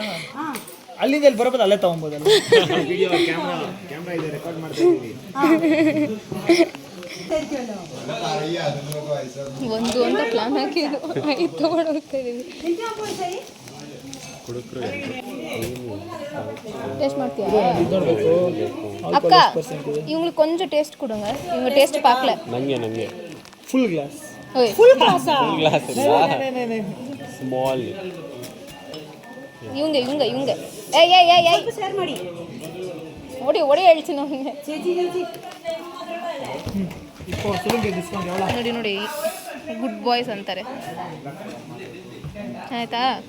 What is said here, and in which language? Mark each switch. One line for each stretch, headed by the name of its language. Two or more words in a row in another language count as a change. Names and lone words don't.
Kannada: ಅಲ್ಲಿಂದ ಎಲ್ಲಿ ಬರೋಬೋದು, ಅಲ್ಲೇ ತಗೊಬೋದಲ್ಲ.
English: video camera
Kannada: ಇದೆ, ರೆಕಾರ್ಡ್ ಮಾಡ್ತಾ ಇದ್ದೀವಿ. ಒಂದು ಅಂತ ಪ್ಲಾನ್ ಹಾಕಿದ್ದು, ಇದು ತಗೊಂಡು ಹೋಗ್ತಾ ಇದೀವಿ. ಟೇಸ್ಟ್ ಮಾಡ್ತೀಯಾ ಅಕ್ಕ?
Tamil: இவங்களுக்கு கொஞ்சம் டேஸ்ட் கொடுங்க, இவங்க டேஸ்ட் பார்க்கல.
Kannada: ನಂಗೆ
English: full glass. full glass
Kannada: ಸ್ಮಾಲ್. ಇವಂಗೆ ಏಯ್ ಶೇರ್ ಮಾಡಿ, ಓಡಿ ಹೇಳ್ತೀನಿ ಅವ್ನಿಗೆ. ನೋಡಿ
English: good boys
Kannada: ಅಂತಾರೆ, ಆಯ್ತಾ?